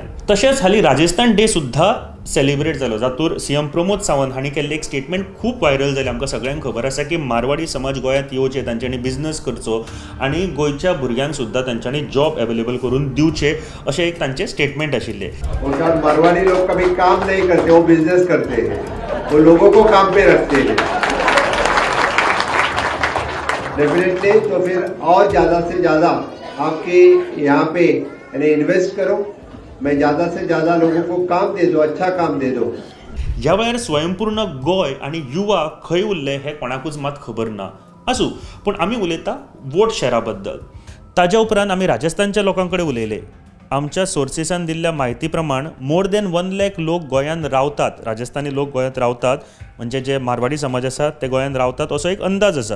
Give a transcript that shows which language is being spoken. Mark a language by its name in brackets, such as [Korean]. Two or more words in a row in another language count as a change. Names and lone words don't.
[Konkani] तशेंच हालीं राजस्थान डे सुद्धा सेलिब्रेट जालो, जातूर सीएम प्रमोद सावंत हांणी केल्लें एक स्टेटमेंट खूब व्हायरल जालें. आमकां सगळ्यांक खबर आसा की मारवाडी समाज गोंयांत येवचे, तांच्यांनी बिझनस करचो आनी गोंयच्या भुरग्यांक सुद्धा तांच्यांनी [English] job available [Konkani] करून दिवचे अशें एक तांचें स्टेटमेंट आशिल्लें. [Hindi] मारवाड़ी लोग कभी काम नहीं करते, वो बिजनेस करते हैं, वो लोगों को काम पे रखते हैं डेफिनेटली. तो फिर और ज़्यादा से ज़्यादा आपके यहाँ पे यानी इन्वेस्ट करो, मैं ज़्यादा से ज़्यादा लोगों को काम दे दो, अच्छा काम दे दो. [Konkani] ह्या वेळार स्वयंपूर्ण गोंय आनी युवा खंय उरले हे कोणाकूच मात खबर ना. आसूं, पूण आमी उलयता वोट शेअरा बद्दल. ताज्या उपरांत आमी राजस्थानच्या लोकां कडेन उलयले. आमच्या सोर्सेसान दिल्ल्या म्हायती प्रमाण [English] more than [Konkani] 1 लाख लोक गोंयांत रावतात, राजस्थानी लोक गोंयांत रावतात, म्हणजे जे मारवाडी समाज आसा ते गोंयांत रावतात असो एक अंदाज आसा.